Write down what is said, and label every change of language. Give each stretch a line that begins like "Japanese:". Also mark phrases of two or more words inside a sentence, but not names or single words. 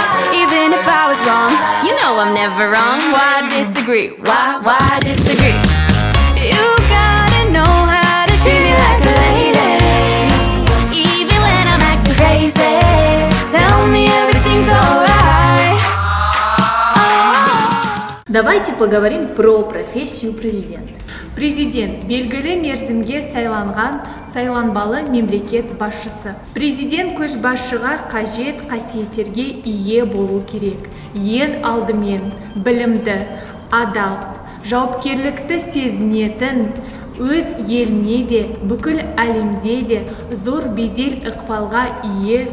English: Even if I was wrong, you know I'm never wrong. Why disagree? Why disagree? You gotta know how to treat me like a lady, even when I'm acting crazy. Tell me everything's alright.
Russian: Давайте поговорим про профессию президента.
Kazakh: Президент белгілі мерзімге сайланбалы мемлекет басшысы. Президент көшбасшыға қажет қасиеттерге ие болу керек. Ең алдымен білімді, адал, жауапкерлікті сезінетін, өз еліне де, бүкіл әлемде де зор бедел ықпалға ие.